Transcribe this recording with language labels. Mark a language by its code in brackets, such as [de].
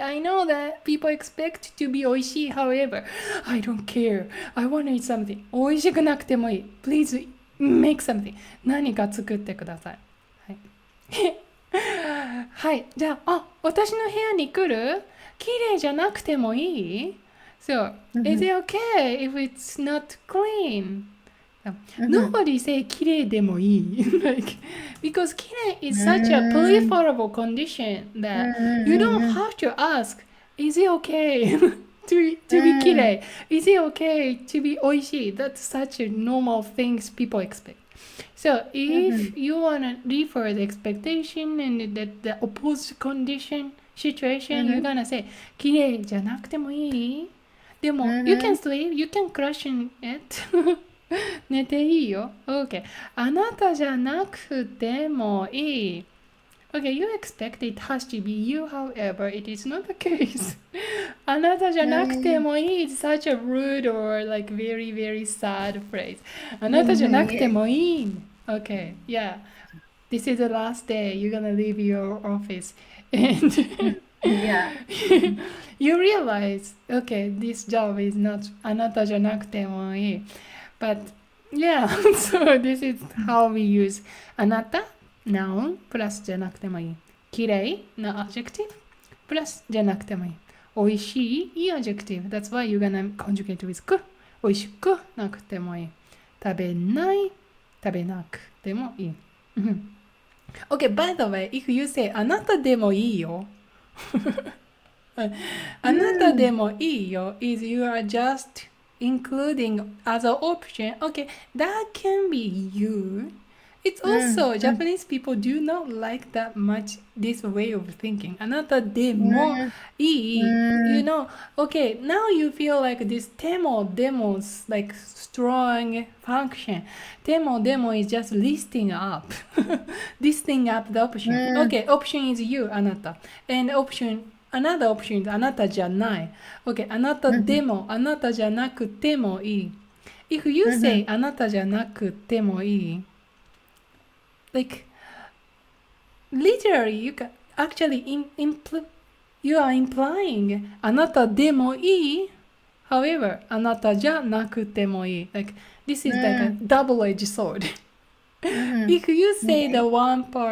[en] I know that people expect to be 美味しい. However, I don't care. I want to eat something. [ja] 美味しくなくてもいい. [en] Please make something. [ja] 何か作ってください。はい。はい。じゃあ、私の部屋に来る? 綺麗じゃなくてもいい? [en] So, is it okay if it's not clean? Nobody say [ja] 綺麗でもいい [en] like because 綺麗 is such a preferable condition that you don't have to ask is it okay to be 綺麗 is it okay to be 美味しい that's such a normal things people expect. So if you want to refer the expectation and the opposite condition situation, you're gonna say [ja] 綺麗じゃなくてもいいでも、 [en] you can sleep, you can crash in it [ja] 寝ていいよ [en] OK [ja] あなたじゃなくてもいい [en] Okay, you expect it has to be you, however, it is not the case. [ja] あなたじゃなくてもいい [en] is such a rude or like very, very sad phrase. [ja] あなたじゃなくてもいい [en] Okay, yeah. This is the last day. You're gonna leave your office. And Yeah. you realize, okay, this job is not [ja] あなたじゃなくてもいい [en] But yeah, so this is how we use あなた noun [ja] プラスじゃなくてもいい。きれいな adjective プラスじゃなくてもいい。おいしいいい adjective. [en] That's why you're gonna conjugate with く。 [ja] おいしくなくてもいい。食べない食べなくてもいい。 [en] Okay, by the way, if you say [ja] あなたでもいいよあなたでもいいよ [en] is you are just including as an option. Okay, that can be you. It's also Japanese people do not like that much this way of thinking. [ja] あなたでもいい [en] You know, okay, now you feel like this でも demos like strong function. でも demo is just listing up. listing up the option. Okay, option is you, あなた. And option Another option is [ja] あなたじゃない。 Okay, あなたでも、あなたじゃなくてもいい。 [en] If you say [ja] あなたじゃなくてもいい [en] like literally you can actually you are implying [ja] あなたでもいい [en] however あなたじゃなくてもいい like this is like a double-edged sword if you say the one